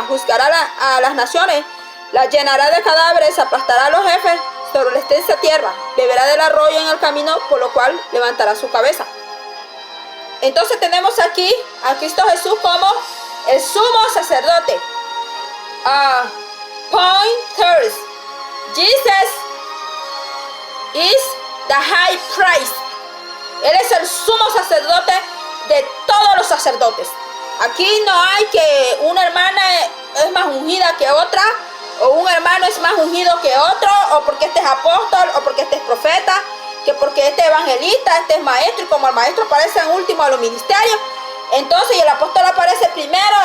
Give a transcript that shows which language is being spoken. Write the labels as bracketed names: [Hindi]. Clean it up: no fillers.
[Spanish] Juzgará a las naciones. Las llenará de cadáveres. Aplastará a los jefes sobre la extensa tierra. Beberá del arroyo en el camino, por lo cual levantará su cabeza. Entonces tenemos aquí a Cristo Jesús como el sumo sacerdote. [English] Pointers. Jesus is the high priest. [Spanish] Él es el sumo sacerdote de todos los sacerdotes. Aquí no hay que una hermana es más ungida que otra, o un hermano es más ungido que otro, o porque este es apóstol, o porque este es profeta, que porque este es evangelista, este es maestro, y como el maestro aparece en último a los ministerios, entonces el apóstol aparece primero.